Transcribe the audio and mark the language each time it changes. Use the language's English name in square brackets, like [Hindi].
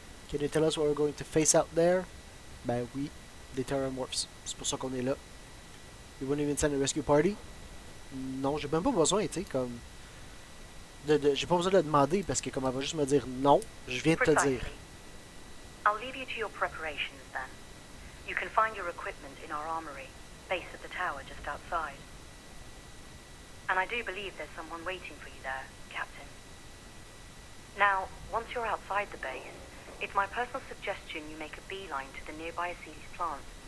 [English] Can you tell us what we're going to face out there? [French] Ben oui, des terrormorphs. C'est pour ça qu'on est là. [English] You wouldn't even send a rescue party? [French] Non, j'ai même pas besoin, tu sais, comme... j'ai pas besoin de le demander parce que comme elle va juste me dire non, je viens de te dire. [English] Precisely. I'll leave you to your preparations then. You can find your equipment in our armory, base of the tower just outside. And I do believe there's someone waiting for you there, Captain. Now, once you're outside the base, it's my personal suggestion you make a beeline to the nearby Aceles plant.